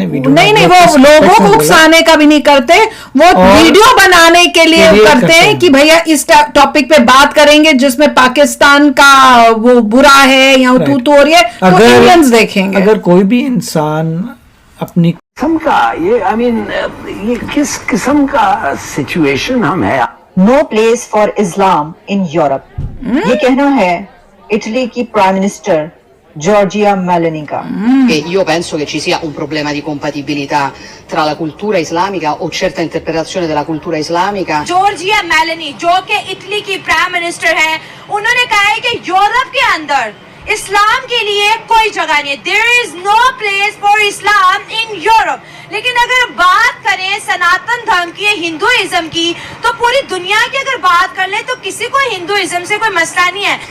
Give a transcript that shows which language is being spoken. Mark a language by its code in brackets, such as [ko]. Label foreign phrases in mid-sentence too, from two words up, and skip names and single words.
[hi] नहीं, वो लोगों को उकसाने का भी नहीं करते, वो वीडियो बनाने के लिए करते हैं कि भैया इस टॉपिक पे बात करेंगे जिसमें पाकिस्तान का वो बुरा है या तू हो रही है तो इंडियंस देखेंगे। अगर कोई भी इंसान अपनी किस्म का ये किस किस्म का सिचुएशन हम है। [en] no place for Islam in Europe, [hi] ये कहना है इटली की [en] prime minister [hi] Giorgia Meloni का। [it] Io penso che ci sia un problema di compatibilità tra la cultura islamica o certa interpretazione della cultura islamica। [hi] जॉर्जिया मेलोनी जो कि इटली की [en] prime minister [hi] है, उन्होंने कहा है कि यूरोप के अंदर इस्लाम के लिए कोई जगह नहीं है। [en] there is no place for Islam in Europe. [hi] लेकिन अगर बात करें सनातन धर्म की, हिंदुइज्म की, तो पूरी दुनिया की अगर बात कर ले तो किसी को हिंदुइज्म से कोई मसला नहीं है।